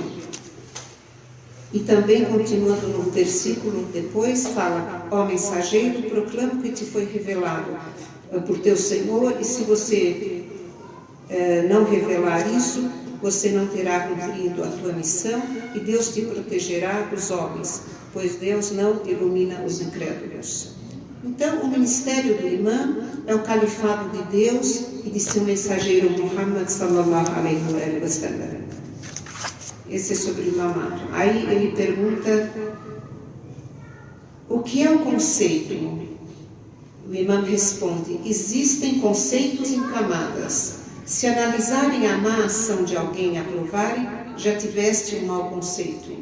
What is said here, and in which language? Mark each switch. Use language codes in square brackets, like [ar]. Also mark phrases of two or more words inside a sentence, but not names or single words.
[pt] E também, continuando no versículo depois, fala: ó mensageiro, proclamo que te foi revelado por teu Senhor, e se você não revelar isso, você não terá cumprido a tua missão, e Deus te protegerá dos homens, pois Deus não ilumina os incrédulos. Então, o ministério do imã é o califado de Deus e de seu mensageiro Muhammad [ar] صلى الله عليه وسلم. [pt] Esse é sobre o imamato. Aí ele pergunta: o que é o conceito? O imam responde: existem conceitos em camadas. Se analisarem a má ação de alguém e aprovarem, já tiveste um mau conceito.